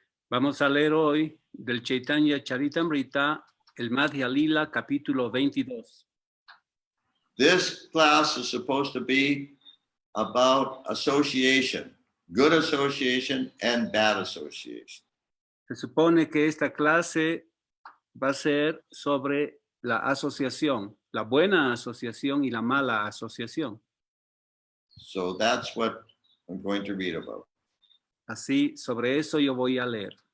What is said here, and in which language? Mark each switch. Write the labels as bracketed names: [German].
[Spanish] Vamos a leer hoy del Chaitanya Charitamrita, el Madhya Lila, capítulo 22. [English] This class is supposed to be about association, good association and bad association. [Spanish] Se supone que esta clase va a ser sobre la asociación, la buena asociación y la mala asociación. [English] So that's what I'm going to read about. [Spanish] Así, sobre eso yo voy a leer.